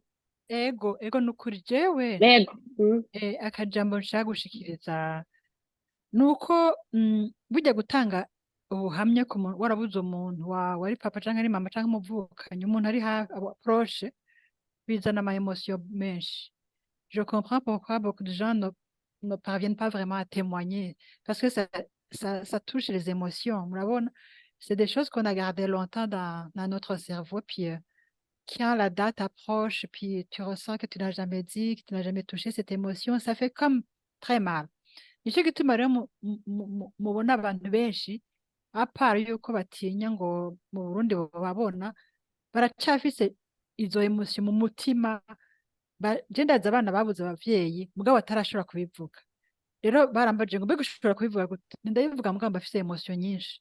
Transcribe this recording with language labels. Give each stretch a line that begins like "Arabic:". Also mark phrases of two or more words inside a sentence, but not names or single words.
Rundi: ego nukuri jewe Yego. akajambo nshaka gushikiriza nuko burya gutanga ubuhamya ku muntu warabuze umuntu wawe ari papa canke ari mama canke umuvukanyi umuntu ari hafi proche bizana ama émotion menshi.
French: Je comprends pourquoi beaucoup de gens ne parviennent pas vraiment à témoigner parce que ça touche les émotions. Murabona, c'est des choses qu'on a gardées longtemps dans notre cerveau puis quand la date approche puis tu ressens que tu n'as jamais dit, que tu n'as jamais touché cette émotion, ça fait comme très mal.
Rundi: Nicyo gituma rero mubona abantu benshi apart yuko batinya ngo mu Burundi babona baracafise izo emotion mu mutima. Je ndazi abana babuze abavyeyi mugabo batarashobora kubivuga, rero barambaje ngo mbega ushobora kubivuga gute, ndabivuga mugabo mbafise emotion nyinshi.